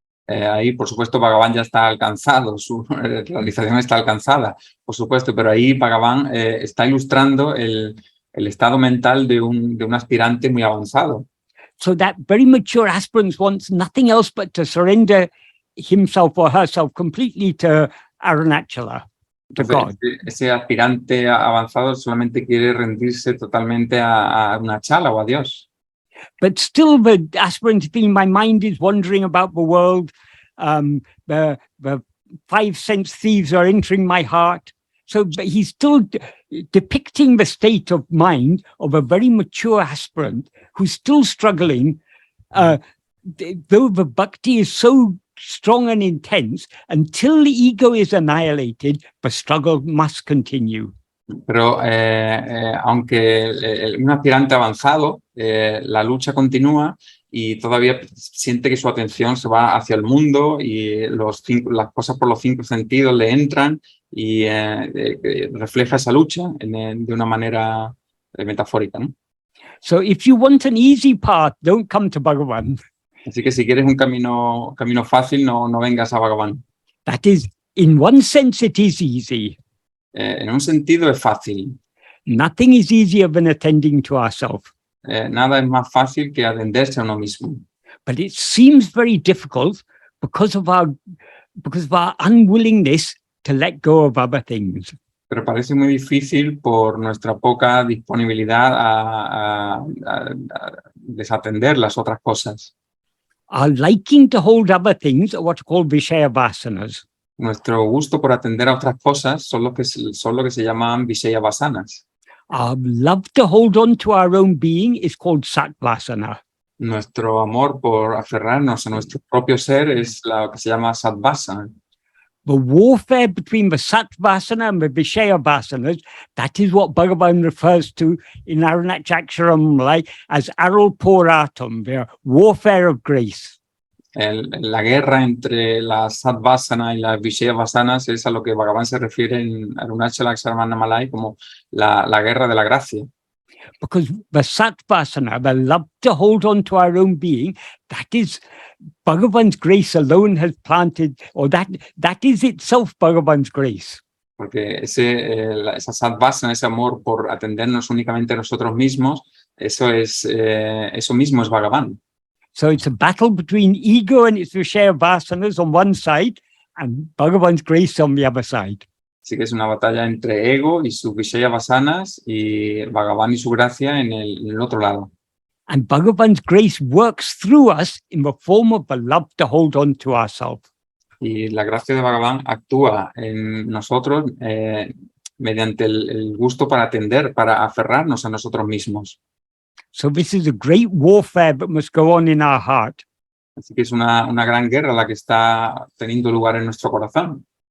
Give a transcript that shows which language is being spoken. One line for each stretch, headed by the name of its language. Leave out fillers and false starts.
Spanish: Ahí, por supuesto, Bhagavan ya está alcanzado, su realización está alcanzada, por supuesto, pero ahí Bhagavan está ilustrando el estado mental de un aspirante muy avanzado.
English: So that very mature aspirant wants nothing else but to surrender himself or herself completely to Arunachala, to God.
Spanish: Ese aspirante avanzado solamente quiere rendirse totalmente a Arunachala o a Dios.
English: But still the aspirant feeling my mind is wandering about the world, the five sense thieves are entering my heart. So he's still depicting the state of mind of a very mature aspirant who's still struggling, though the bhakti is so strong and intense, until the ego is annihilated, the struggle must continue.
Spanish: Pero aunque un aspirante avanzado, la lucha continúa y todavía siente que su atención se va hacia el mundo y las cosas por los cinco sentidos le entran y refleja esa lucha de una manera metafórica, ¿no?
English: So if you want an easy path, don't come to Bhagavan.
Spanish: Así que si quieres un camino fácil, no vengas a Bhagavan.
English: That is, in one sense, it is easy.
Spanish: En un sentido es fácil.
English: Nothing is easier than attending to ourselves.
Spanish: Nada es más fácil que atenderse a uno mismo.
English: But it seems very difficult because of our unwillingness to let go of other things.
Spanish: Pero parece muy difícil por nuestra poca disponibilidad a desatender las otras cosas.
English: Our liking to hold other things are what are called Vishaya vasanas.
Spanish: Nuestro gusto por atender a otras cosas son lo que se llaman Vishaya vasanas.
English: Our love to hold on to our own being is called Satvasana.
Spanish: Nuestro amor por aferrarnos a nuestro propio ser es lo que se llama sadvasana.
English: The warfare between the Satvasana and the Vishaya vasanas, that is what Bhagavan refers to in Arunachaksharam as Aral Poratam, the warfare of grace.
Spanish: La guerra entre la sadvasana y las vishaya vasanas es a lo que Bhagavan se refiere en Arunachaksharam Malay como la guerra de la gracia.
English: Because the Satvasana, the love to hold on to our own being, that is Bhagavan's grace alone has planted, or that is itself Bhagavan's grace.
Spanish: Porque esa sadvasana, ese amor por atendernos únicamente a nosotros mismos, eso mismo es Bhagavan.
English: So it's a battle between ego and its Vishaya vasanas on one side and Bhagavan's grace on the other side.
Spanish: Así que es una batalla entre ego y sus vishaya vasanas y Bhagavan y su gracia en el otro lado.
English: And Bhagavan's grace works through us in the form of the love to hold on to ourselves.
Spanish: Y la gracia de Bhagavan actúa en nosotros mediante el gusto para atender, para aferrarnos a nosotros mismos.
English: So this is a great warfare that must go on in our heart.
Spanish: Así que es una gran guerra la que está teniendo lugar en nuestro corazón.